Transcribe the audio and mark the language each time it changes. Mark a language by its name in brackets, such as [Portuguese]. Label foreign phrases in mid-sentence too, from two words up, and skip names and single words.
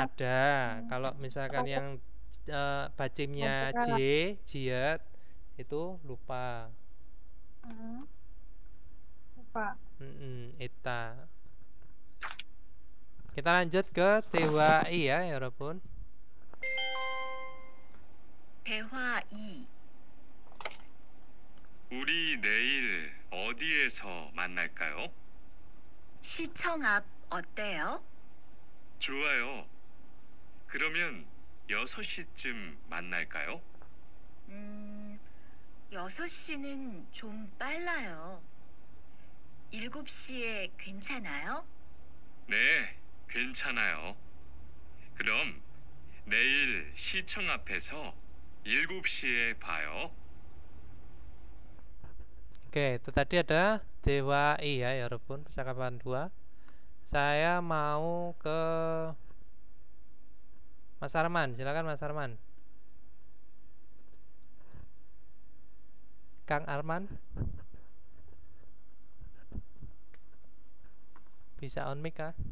[Indonesian] ada. Kalau misalkan yang bacimnya J, Jiat itu lupa. Lupa. Ita. Kita lanjut ke DWI ya, [Korean] 여러분. 대화 2. 우리 내일 어디에서 만날까요? 시청 앞 어때요? 좋아요. 그러면 6시쯤 만날까요? 6시는 좀 빨라요. 7시에 괜찮아요? 네, 괜찮아요. 그럼 내일 시청 앞에서 7시에 봐요. [Indonesian] Oke, itu tadi ada DWI ya, walaupun percakapan 2. Saya mau ke Mas Arman, silakan Mas Arman. Kang Arman, bisa on mic kah?